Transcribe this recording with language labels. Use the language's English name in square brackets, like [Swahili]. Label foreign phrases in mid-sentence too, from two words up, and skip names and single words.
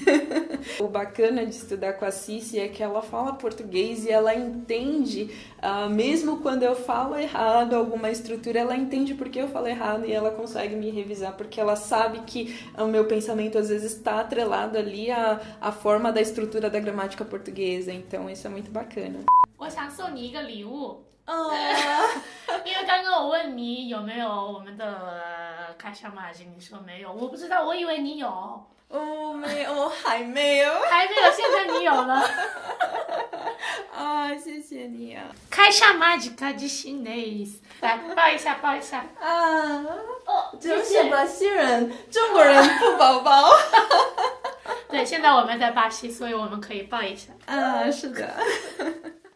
[Portuguese] O bacana de estudar com a Cici é que ela fala português e ela entende, mesmo quando eu falo errado alguma estrutura, ela entende porque eu falo errado e ela consegue me revisar, porque ela sabe que o meu pensamento às vezes está atrelado ali à forma da estrutura da gramática portuguesa, então isso é muito bacana. [Chinese] 我想送你一个礼物。因为刚刚我问你有没有我们的开箱马经，你说没有，我不知道，我以为你有。没有，还没有，还没有，现在你有了。谢谢你啊。 [Portuguese] 开箱 mágica de chinês， [Chinese] 来抱一下，抱一下。真是巴西人，中国人不抱抱。对，现在我们在巴西，所以我们可以抱一下。是的。